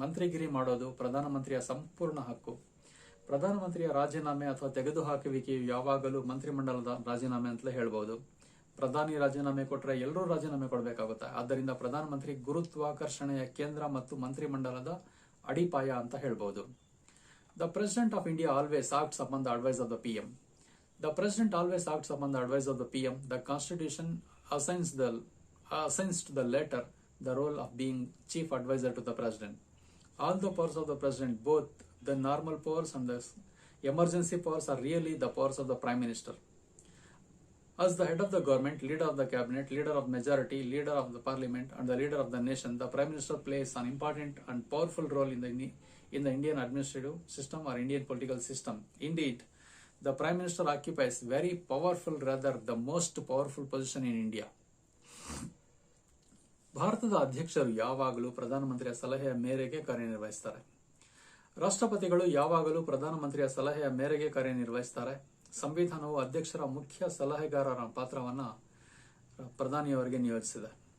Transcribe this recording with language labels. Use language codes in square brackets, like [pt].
[kn] ಮಂತ್ರಿಗಿರಿ ಮಾಡೋದು ಪ್ರಧಾನಮಂತ್ರಿಯ ಸಂಪೂರ್ಣ ಹಕ್ಕು. ಪ್ರಧಾನಮಂತ್ರಿಯ ರಾಜೀನಾಮೆ ಅಥವಾ ತೆಗೆದುಹಾಕುವಿಕೆಯು ಯಾವಾಗಲೂ ಮಂತ್ರಿಮಂಡಲದ ರಾಜೀನಾಮೆ ಅಂತಲೇ ಹೇಳ್ಬಹುದು. ಪ್ರಧಾನಿ ರಾಜೀನಾಮೆ ಕೊಟ್ಟರೆ ಎಲ್ಲರೂ ರಾಜೀನಾಮೆ ಕೊಡಬೇಕಾಗುತ್ತೆ. ಆದ್ದರಿಂದ ಪ್ರಧಾನಮಂತ್ರಿ ಗುರುತ್ವಾಕರ್ಷಣೆಯ ಕೇಂದ್ರ ಮತ್ತು ಮಂತ್ರಿಮಂಡಲದ ಅಡಿಪಾಯ ಅಂತ ಹೇಳ್ಬಹುದು. [en] The president of India always acts upon the advice of the PM. The President always acts upon the advice of the PM. The Constitution assigns to the latter the role of being chief advisor to the President. All the powers of the President, both the normal powers and the emergency powers, are really the powers of the Prime Minister. As the head of the government, leader of the cabinet, leader of majority, leader of the parliament, and the leader of the nation, the Prime Minister plays an important and powerful role in the Indian administrative system or Indian political system. Indeed, the Prime Minister occupies very powerful, rather the most powerful position in India. [kn] ಭಾರತದ ಅಧ್ಯಕ್ಷರು ಯಾವಾಗಲೂ ಪ್ರಧಾನಮಂತ್ರಿಯ ಸಲಹೆಯ ಮೇರೆಗೆ ಕಾರ್ಯನಿರ್ವಹಿಸುತ್ತಾರೆ. ರಾಷ್ಟ್ರಪತಿಗಳು ಯಾವಾಗಲೂ ಪ್ರಧಾನಮಂತ್ರಿಯ ಸಲಹೆಯ ಮೇರೆಗೆ ಕಾರ್ಯನಿರ್ವಹಿಸುತ್ತಾರೆ. ಸಂವಿಧಾನವು ಅಧ್ಯಕ್ಷರ ಮುಖ್ಯ ಸಲಹೆಗಾರರ ಪಾತ್ರವನ್ನ ಪ್ರಧಾನಿಯವರಿಗೆ ನಿಯೋಜಿಸಿದೆ.